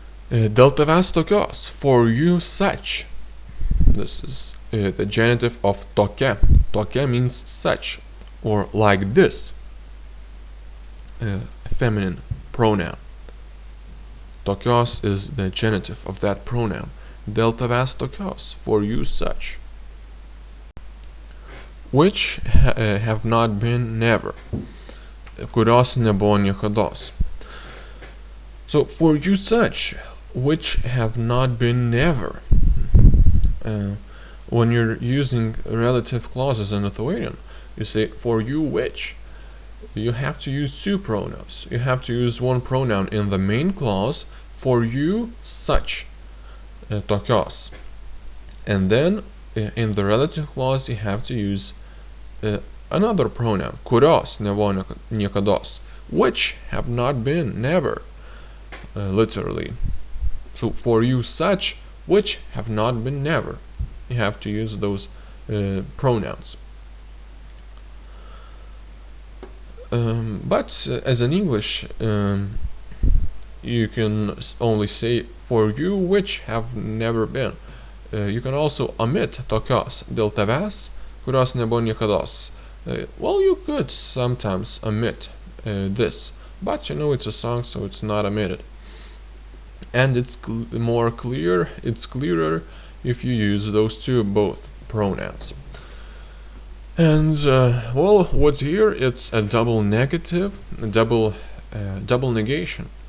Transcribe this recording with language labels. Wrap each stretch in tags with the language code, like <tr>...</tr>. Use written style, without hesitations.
<lt>Dėl tavęs tokios,</lt> <en>for you such. This is the genitive of tokia. Tokia means such, or like this. Feminine pronoun. Tokios is the genitive of that pronoun.</en> <lt>Dėl tavęs tokios,</lt> <en>for you such. Which have not been never.</en> <lt>Kurios nebuvo niekados.</lt> <en>So, for you such, which have not been never. When you're using relative clauses in Lithuanian, you say for you which. You have to use two pronouns. You have to use one pronoun in the main clause, for you such, tokios. And then in the relative clause you have to use another pronoun,</en> <lt>kurios nebuvo niekados,</lt> <en>which have not been never, literally. So for you such, which have not been never. You have to use those pronouns. But as in English, you can only say for you which have never been. You can also omit</en> <lt>tokios, dėl tavęs, kurios nebuvo niekados.</lt> <en>Well, you could sometimes omit this, but it's a song, so it's not omitted. And it's more clear, it's clearer if you use those two both pronouns. And well, what's here? It's a double negative, a double negation.</en>